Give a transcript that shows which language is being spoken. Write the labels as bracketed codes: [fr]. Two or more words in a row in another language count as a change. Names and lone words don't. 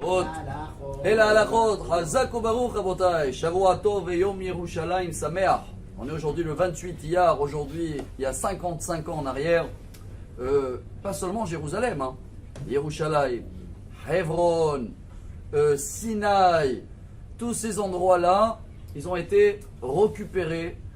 [he] ההלכות. אל ההלכות. חזק וברוך רבותיי. שבוע טוב et יום ירושלים שמח. [fr] On est aujourd'hui le 28 iyar, aujourd'hui il y a 55 ans en arrière. Pas seulement Jérusalem, hein. Yerushalayim, Hebron, Sinaï, tous ces endroits-là, ils ont été récupérés.